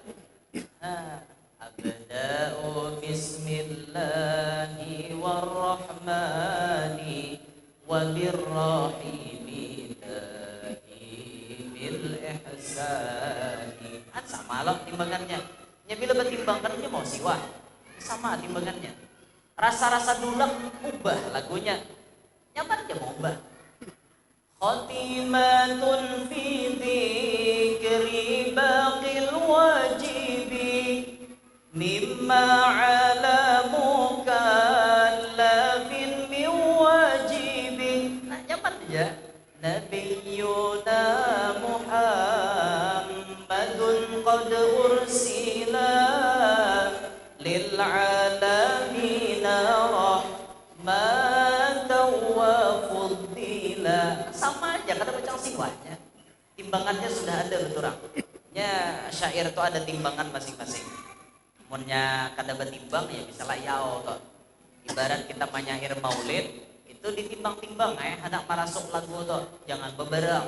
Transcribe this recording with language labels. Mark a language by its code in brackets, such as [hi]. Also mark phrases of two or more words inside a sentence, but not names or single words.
[ar] أبدأ باسم الله والرحمن وبالرحيم دائم الإحسان. [bjn] Kan sama loh timbangannya. Ya bila bertimbangkannya mau siwah sama timbangannya. Rasa-rasa dulak ubah lagunya. Nyaman aja mau ubah. [ar] خاتمة في ذكر باقي الواجب مما على مكلف من واجب. [bjn] Nah, nyaman aja. [ar] نبينا محمد قد أرسل للعالمين رحمة وفضلا. [bjn] Sama aja kada macam siwanya. Timbangannya sudah ada betul. Ya syair itu ada timbangan masing-masing. Munnya kada betimbang ya bisa layau toh. Ibarat kita menyair maulid itu ditimbang-timbang hendak merasuk lagu tuh jangan beberang.